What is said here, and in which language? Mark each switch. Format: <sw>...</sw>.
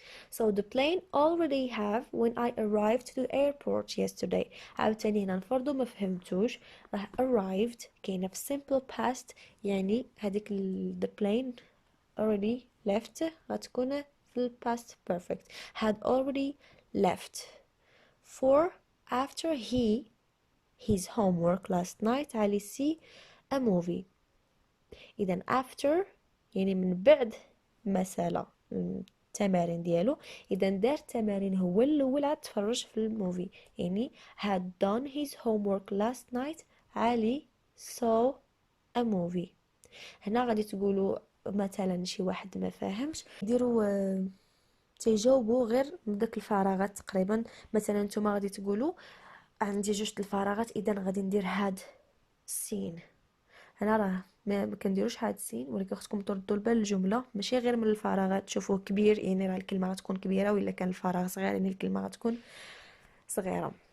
<en>So the plane already have when I arrived to the airport yesterday.</en> <ar>عاوتاني هنا نفرضوا ما فهمتوش راه arrived كاينه في simple past يعني هذيك</ar> <en>the plane already left</en> <ar>غتكون في past perfect.</ar> <en>had already left. 4 after his homework last night علي see a movie.</en> <ar>إذن after يعني من بعد ما سالا التمارين ديالو إذن دار تمارين هو الأول عاد تفرج في الموفي.</ar> <en>يعني had done his homework last night علي saw a movie.</en> <ar>هنا غادي تقولوا مثلا شي واحد ما فاهمش ديروا تيجاوبوا غير من داك الفراغات تقريبا. مثلا نتوما غادي تقولوا عندي جوج الفراغات اذا غادي ندير هاد السين. هنا راه ما كنديروش هاد السين ولكن خصكم تردوا البال الجمله ماشي غير من الفراغات تشوفوه كبير يعني راه الكلمه غتكون كبيره ولا كان الفراغ صغير يعني الكلمه غتكون صغيره.</ar>